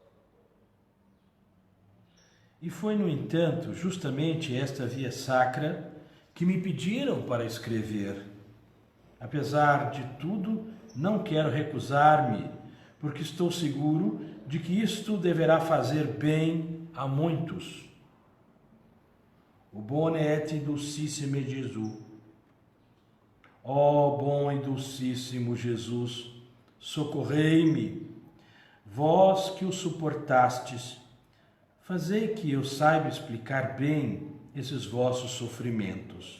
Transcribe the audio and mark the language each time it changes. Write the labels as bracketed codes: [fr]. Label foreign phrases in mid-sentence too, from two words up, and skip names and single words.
[pt] E foi, no entanto, justamente esta via sacra que me pediram para escrever. Apesar de tudo, não quero recusar-me, porque estou seguro de que isto deverá fazer bem a muitos. [la] O bone et dulcissime Jesus. [pt] Ó bom e dulcíssimo Jesus, socorrei-me, vós que o suportastes, fazei que eu saiba explicar bem esses vossos sofrimentos.